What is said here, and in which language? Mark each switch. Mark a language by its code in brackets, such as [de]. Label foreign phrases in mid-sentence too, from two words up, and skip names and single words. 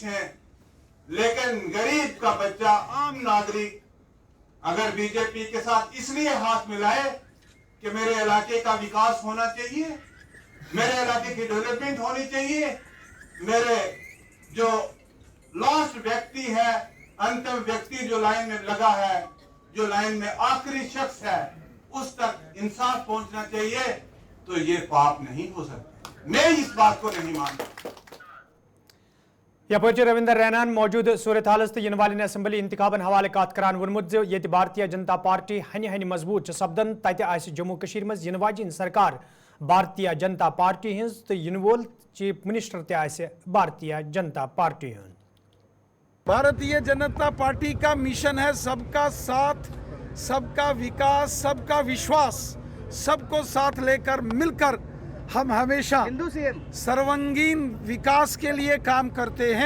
[hi] है, लेकिन गरीब का बच्चा, आम नागरिक अगर बीजेपी के साथ इसलिए हाथ मिलाए कि मेरे इलाके का विकास होना चाहिए, मेरे इलाके की डेवलपमेंट होनी चाहिए, मेरे जो लास्ट व्यक्ति है, अंतिम व्यक्ति जो लाइन में लगा है, जो लाइन में आखिरी शख्स है, उस तक इंसाफ पहुंचना चाहिए, तो ये पाप नहीं हो सकता। मैं इस बात को नहीं मानता। [ks] यपच रविंद्र रैनान मौजूद सूरत हालस तो वाले असम्बली इंतखाबन हवाले कत करान वोनमुत ये भारतीय जनता पार्टी हनि हनि मजबूत सपदन तत आसि जम्मू कश्मीर मज यिन वाजिन सरकार भारतीय जनता पार्टी हिंज तो यिन वोल [en] chief minister [ks] ते आसि भारतीय जनता पार्टी हिंद। [hi] भारतीय जनता पार्टी का मिशन है सबका साथ, सबका विकास, सबका विश्वास। सबको साथ लेकर मिलकर हम हमेशा सर्वांगीण विकास के लिए काम करते हैं।